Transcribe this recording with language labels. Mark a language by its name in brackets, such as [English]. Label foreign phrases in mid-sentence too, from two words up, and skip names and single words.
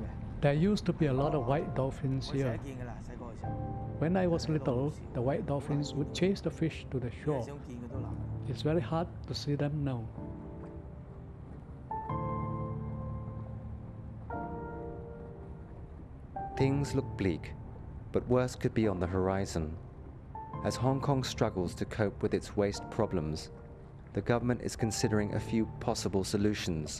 [English] There used to be a lot of white dolphins [Cantonese] 我成 [English] here. [Cantonese] 日見㗎啦，細個嘅時候。 [English] When I was little, the white dolphins would chase the fish to the [Cantonese] 想 [English] shore. [Cantonese] 見佢都難。 [English] It's very hard to see them now. Things look bleak, but worse could be on the horizon. As Hong Kong struggles to cope with its waste problems, the government is considering a few possible solutions.